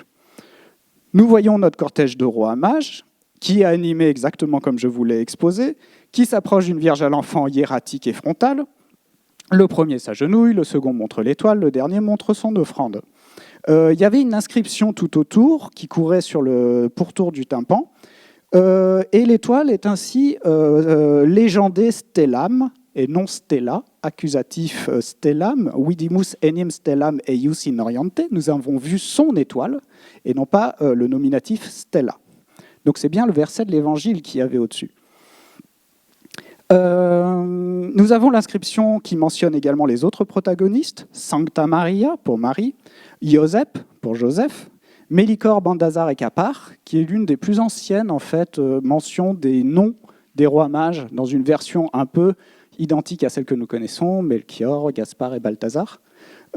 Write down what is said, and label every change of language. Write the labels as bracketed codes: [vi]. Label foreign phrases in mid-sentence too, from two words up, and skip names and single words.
[fr] Nous voyons notre cortège de rois mages, qui est animé exactement comme je vous l'ai exposé, qui s'approche d'une Vierge à l'enfant hiératique et frontale. Le premier s'agenouille, le second montre l'étoile, le dernier montre son offrande. Il y avait une inscription tout autour qui courait sur le pourtour du tympan. Et l'étoile est ainsi légendée stellam, et non stella, accusatif stellam, [la] vidimus enim stellam eius in oriente. [fr] Nous avons vu son étoile, et non pas le nominatif stella. Donc c'est bien le verset de l'Évangile qu'il y avait au-dessus. Nous avons l'inscription qui mentionne également les autres protagonistes, Sancta Maria pour Marie, Iosep pour Joseph, Mélicor, Bandazar et Capar, qui est l'une des plus anciennes en fait, mentions des noms des rois mages dans une version un peu identique à celle que nous connaissons, Melchior, Gaspard et Balthazar.